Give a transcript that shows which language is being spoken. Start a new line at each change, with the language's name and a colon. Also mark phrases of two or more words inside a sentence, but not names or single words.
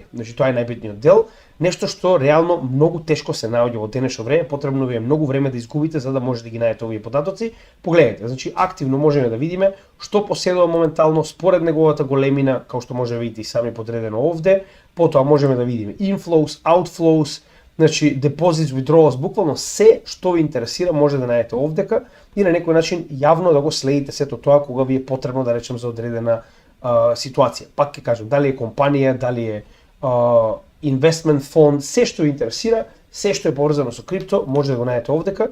Macedonian: Значи тоа е најбитниот дел, нешто што реално многу тешко се наоѓа во денешно време, потребно ви е многу време да изгубите за да можете да ги најдете овие податоци. Погледнете, значи активно можеме да видиме што поседува моментално според неговата големина, како што може да видите и сами подредено овде, потоа можеме да видиме
English: inflows, outflows,
Macedonian: значи
English: deposits, withdrawals,
Macedonian: буквално се што ви интересира може да најдете овдека и на некој начин јавно да го следите сето тоа кога ви е потребно да речем за одредена ситуација. Пак ќе кажам, дали е компанија, дали е investment фонд, се што ви интересира, се што е поврзано со крипто, може да го најдете овдека.